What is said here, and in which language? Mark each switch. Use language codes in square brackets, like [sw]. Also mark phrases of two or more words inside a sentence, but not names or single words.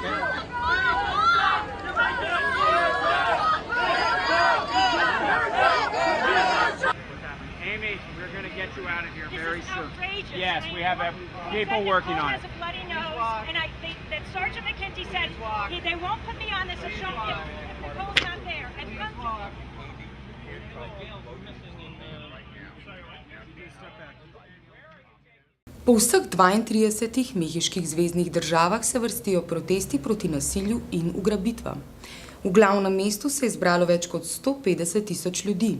[en] Amy, we're going to get you out of here very This is soon. outrageous. Yes, I mean, we have people Defendant working Cole on has it. a bloody nose, and that Sergeant McKenzie said they won't put me on this if Nicole's not there. I've come to [sl] Po vseh 32 mehiških zveznih državah se vrstijo protesti proti nasilju in ugrabitvam. V glavnem mestu se je zbralo več kot 150.000 ljudi.